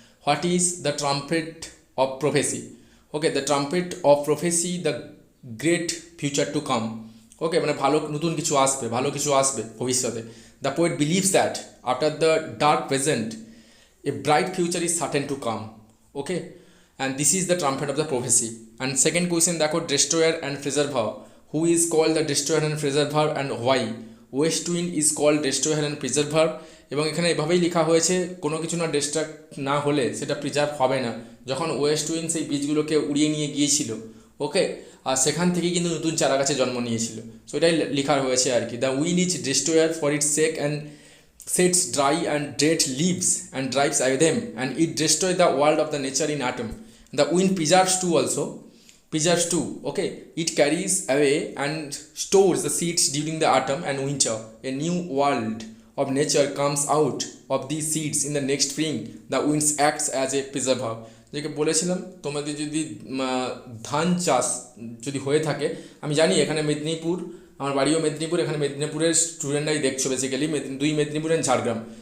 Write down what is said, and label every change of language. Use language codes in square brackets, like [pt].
[en] What is the trumpet of prophecy? Okay, the trumpet of prophecy, the great future to come. [bn] ওকে, মানে ভালো নতুন কিছু আসবে, ভালো কিছু আসবে ভবিষ্যতে। [en] The poet believes that after the dark present a bright future is certain to come. Okay, and this is the trumpet of the prophecy. And second question দেখো, destroyer and preserver. Who is called the destroyer and preserver and why? West wind is called destroyer and preserver, [bn] এবং এখানে এভাবেই লেখা হয়েছে, কোনো কিছু না distract না হলে সেটা প্রিজার্ভ হবে না। যখন ওয়েস্ট উইন্ড সেই বীজগুলোকে উড়িয়ে নিয়ে গিয়েছিল, ওকে, আর সেখান থেকেই কিন্তু নতুন চারা গাছে জন্ম নিয়েছিল। সো এটাই লেখা হয়েছে আর কি। [en] The wind is destroyer for its sake and sets dry and dead leaves and drives away them, and it destroys the world of the nature in atom. The wind preserves too also, preserves too. Okay, it carries away and stores the seeds during the autumn and winter. A new world of nature comes out of these seeds in the next spring. The wind acts as a preserver. [bn] যেটা বলেছিলাম, তোমাদের যদি ধান চাষ যদি হয়ে থাকে, আমি জানি এখানে মেদিনীপুর, আমার বাড়িও মেদিনীপুর, এখানে মেদিনীপুরের স্টুডেন্টরাই দেখছো বেসিক্যালি, 2 মেদিনীপুর অ্যান্ড ঝাড়গ্রাম।